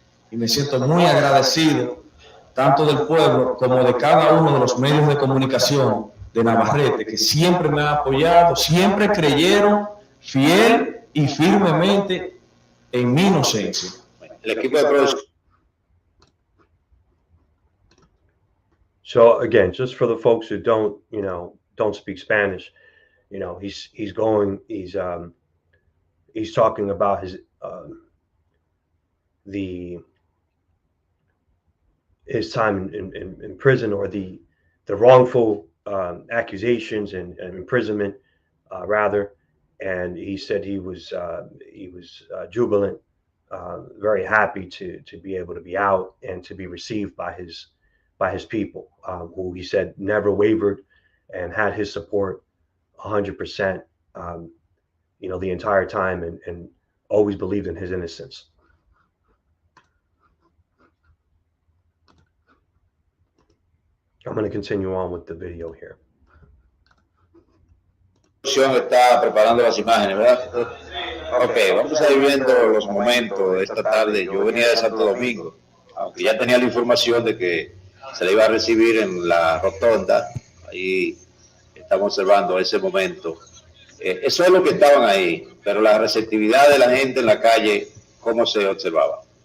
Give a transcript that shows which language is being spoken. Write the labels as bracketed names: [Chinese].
[Spanish] Y me siento muy agradecido tanto del pueblo como de cada uno de los medios de comunicación de Navarrete, que siempre me han apoyado, siempre creyeron fiel y firmemente en mi inocencia. El equipo de producción. [English] So again, just for the folks who don't speak Spanish, he's talking about his time in prison, or the wrongful accusations and imprisonment, rather. And he said he was jubilant, very happy to be able to be out and to be received by his his people, who he said never wavered and had his support 100%, the entire time, and always believed in his innocence. I'm going to continue on with the video here. [Spanish] Está preparando las imágenes, ¿verdad? Ok, vamos a ir viendo los momentos de esta tarde. Yo venía de Santo Domingo, aunque ya tenía la información de que se le iba a recibir en la rotonda. Ahí estamos observando ese momento. Eso es lo que estaban ahí, pero la receptividad de la gente en la calle, ¿cómo se observaba?